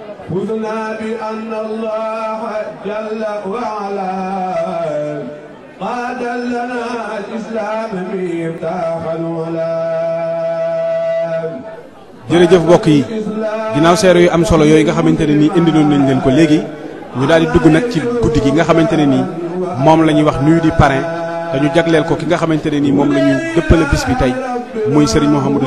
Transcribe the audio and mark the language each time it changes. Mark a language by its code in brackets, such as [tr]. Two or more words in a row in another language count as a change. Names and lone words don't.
[ar] فزنا بأن الله جل وعلا قاد لنا الإسلام مفتاحا ولا. [wo] jërëjëf mbokk yi ginnaaw seere yu am solo yooyu nga xamante ne nii indi nañ leen ko léegi ñu daal di dugg nag ci guddi gi nga xamante ne nii moom la ñuy wax nuyu di parrain dañu jagleel ko ki nga xamante ne nii moom la ñu dëppale bis bi tey muy Serigne Mouhamadou